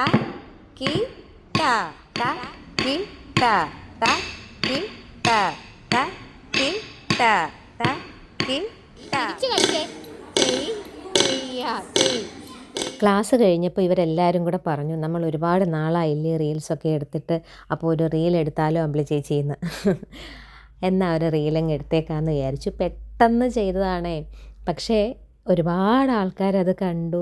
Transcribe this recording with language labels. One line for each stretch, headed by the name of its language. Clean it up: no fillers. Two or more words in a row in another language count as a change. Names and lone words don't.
Malayalam: ki ta ta ki ta ta ki ta ta ki ta ta ki ta. ക്ലാസ് കഴിഞ്ഞപ്പോൾ ഇവരെല്ലാവരും കൂടെ പറഞ്ഞു, നമ്മൾ ഒരുപാട് നാളായില്ലേ റീൽസൊക്കെ എടുത്തിട്ട്, അപ്പോൾ ഒരു റീൽ എടുത്താലോ അമ്പിളി ചേച്ചിന്ന്. എന്നാൽ ഒരു റീലങ്ങ് എടുത്തേക്കാമെന്ന് വിചാരിച്ചു. പെട്ടെന്ന് ചെയ്തതാണേ, പക്ഷേ ഒരുപാട് ആൾക്കാരത് കണ്ടു.